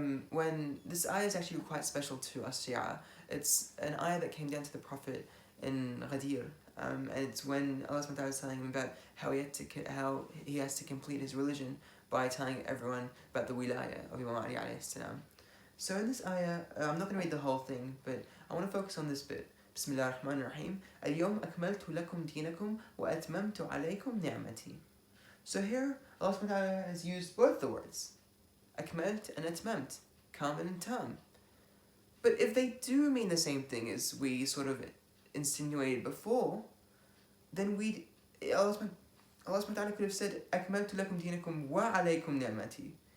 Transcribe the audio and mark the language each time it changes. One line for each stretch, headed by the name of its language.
English: When this ayah is actually quite special to us Shia. It's an ayah that came down to the Prophet in Ghadir. And it's when Allah SWT is telling him about how he has to complete his religion by telling everyone about the wilayah of Imam Ali alayhi salam. So in this ayah, I'm not going to read the whole thing, but I want to focus on this bit.
Arabic: Bismillah ar-Rahman ar-Rahim. اليوم أكملت لكم دينكم وأتممت عليكم نعمتي.
English: So here, Allah SWT has used both the words, akmalt and atmamt, kamil and tam. But if they do mean the same thing as we sort of insinuated before, then Allah SWT could have said,
Arabic: akmaltu lakum dinakum wa alaykum ni'mati.